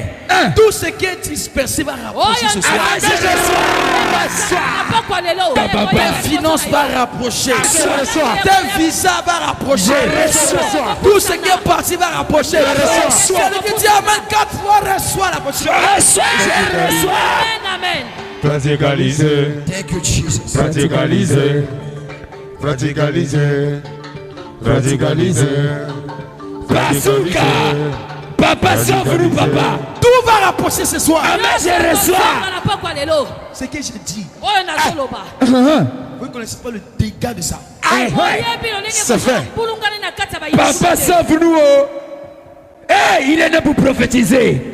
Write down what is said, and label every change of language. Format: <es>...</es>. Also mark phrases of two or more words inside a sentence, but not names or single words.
<fr>Tout ce qui est dispersé va rapprocher ce soir. Tes finances va rapprocher. Tes visas va rapprocher. Tout ce qui est parti va rapprocher. Celui qui dit Amen 4 fois reçoit la prochaine. Je reçois. Amen. Praticaliser.</fr> <en>Thank you, Jesus.</en> <fr>Praticaliser. Praticaliser. Praticaliser. Bazooka. Papa, sauve-nous, papa. Tout va rapprocher ce soir. Amen, je reçois. Ce que j'ai dit. Vous ne connaissez pas le dégât de ça. C'est fait. Papa, sauve-nous. Hey, il est là pour prophétiser.</fr>